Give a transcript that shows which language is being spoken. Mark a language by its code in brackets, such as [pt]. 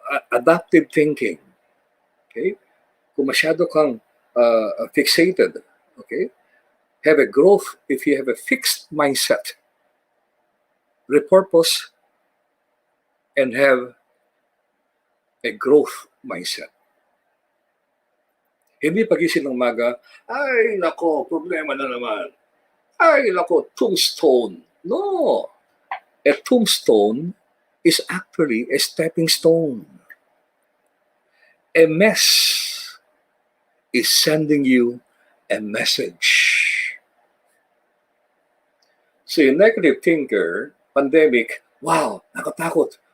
[en] Adaptive thinking. Okay? [tl] Kung masyado kang [en] fixated, okay? Have a growth if you have a fixed mindset. Repurpose and have a growth mindset. [tl] Hindi pagising ng umaga, ay nako, problema na naman. Ay nako, tombstone. No. [en] A tombstone is actually a stepping stone. A mess is sending you a message. [tl] So yung negative thinker, pandemic, wow, nakatakot.